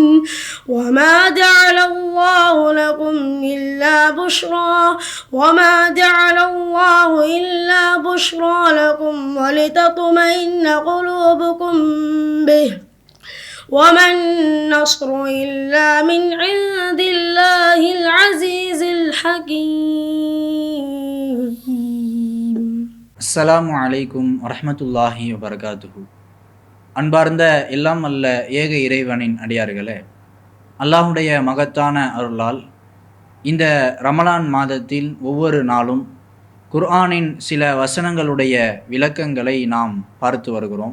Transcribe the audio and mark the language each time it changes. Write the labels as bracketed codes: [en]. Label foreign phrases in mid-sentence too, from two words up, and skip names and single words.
[ar] وما جعل الله لكم إلا بشرى لكم ولتطمئن قلوبكم به وما النصر إلا من عند الله العزيز الحكيم. السلام عليكم ورحمة الله وبركاته. [ta] அன்பார்ந்த எல்லாம் அல்ல ஏக இறைவனின் அடியார்களே, அல்லாஹுடைய மகத்தான அருளால் இந்த ரமலான் மாதத்தில் ஒவ்வொரு நாளும் குர்ஆனின் சில வசனங்களுடைய விளக்கங்களை நாம் பார்த்து வருகிறோம்.